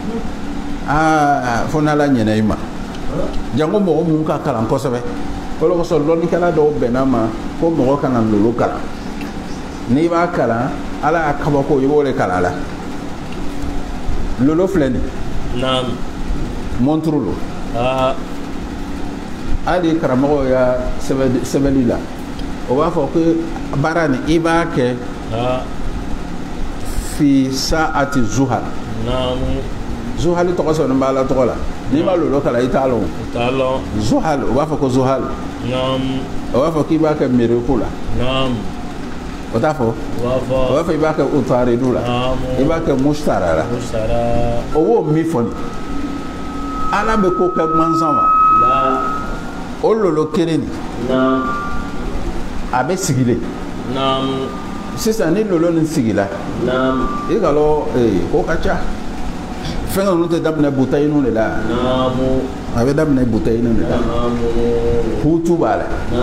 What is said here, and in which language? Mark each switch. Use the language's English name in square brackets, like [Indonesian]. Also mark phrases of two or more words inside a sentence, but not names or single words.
[Bambara] fo n'ala ɲɛna i ma jango mɔgɔ mun ka kalan kosɛbɛ o de kosɔn lɔnnikɛla dɔw bɛnna ma ko mɔgɔ kana lolo kalan n'i b'a kalan ala y'a kabako i b'o de kalan la lolo filɛ nin monturu lo hali karamɔgɔ ya sɛbɛnni la o b'a fɔ ko baara nin i b'a kɛ [Arabic] في ساعة زحل [Bambara] zuhali tɔgɔ sɔrɔ b'a la tɔgɔ la n'i ma lolo kalan i t'a lɔn zuhal o b'a fɔ ko zuhal o b'a fɔ k'i b'a kɛ mereku la o t'a fɔ o b'a fɔ i b'a kɛ utaridu la i b'a kɛ mustara la o b'o min fɔ nin ala bɛ ko kɛ gansan ma o lolo kelen nin a bɛ sigilen sisan ni lolo nin sigila i ka lɔ ko ka ca fɛn ninnu tɛ daminɛ butayinu de la a bɛ daminɛ butayinu de la hutu b'a la